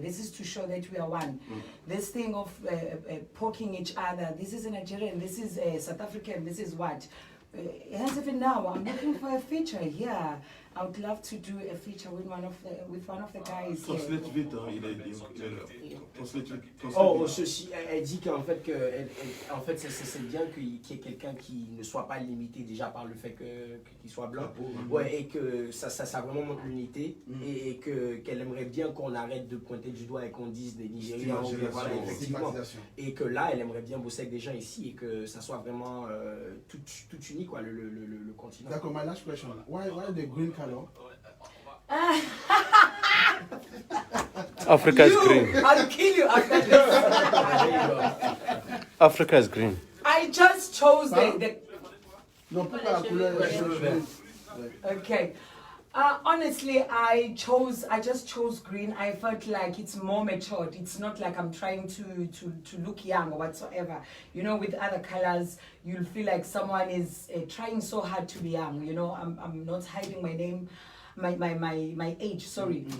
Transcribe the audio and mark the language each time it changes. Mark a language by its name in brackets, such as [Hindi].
[English] This is to show that we are one. This thing of poking each other. This is a Nigerian. This is a South African. This is what. Hence, even now, I'm looking for a feature. Yeah, I would love to do a feature with one of the guys. [French] Translate vite, hein, il a dit. Translate vite. Oh, ceci, elle dit qu'en fait, c'est bien qu'il y ait quelqu'un qui ne soit pas limité déjà par le fait qu'il soit blanc. Ouais, et que ça vraiment montre l'unité. Et qu'elle aimerait bien qu'on arrête de pointer du doigt et qu'on dise des Nigériens. Voilà, effectivement. Et que là, elle aimerait bien bosser avec des gens ici et que ça soit vraiment tout uni, quoi, le continent. D'accord, [English] my last question. Why the green color? Africa is green. I'll kill you after this. Africa is green. I just chose the [French] Non, pourquoi la couleur est jaune? [English] okay. Honestly, I just chose green. I felt like it's more matured. It's not like I'm trying to look young or whatsoever. You know, with other colors, you'll feel like someone is trying so hard to be young. You know, I'm not hiding my name, my age. Sorry.